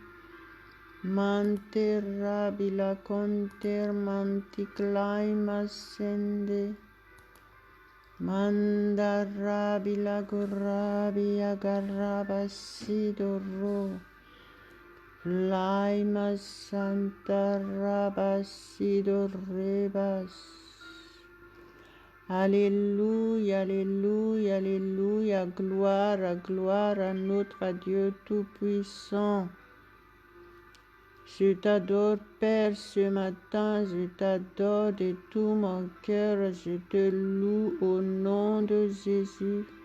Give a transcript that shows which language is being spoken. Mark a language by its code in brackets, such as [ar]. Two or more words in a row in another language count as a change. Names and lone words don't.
[fr] Mante rabila conter manti climb ascende. Manda rabila gorabi agarraba sidoro. Laima Santa Rabasido Rebas. Alléluia, Alléluia, Alléluia, gloire, gloire à notre Dieu Tout-Puissant. Je t'adore, Père, ce matin, je t'adore de tout mon cœur, je te loue au nom de Jésus.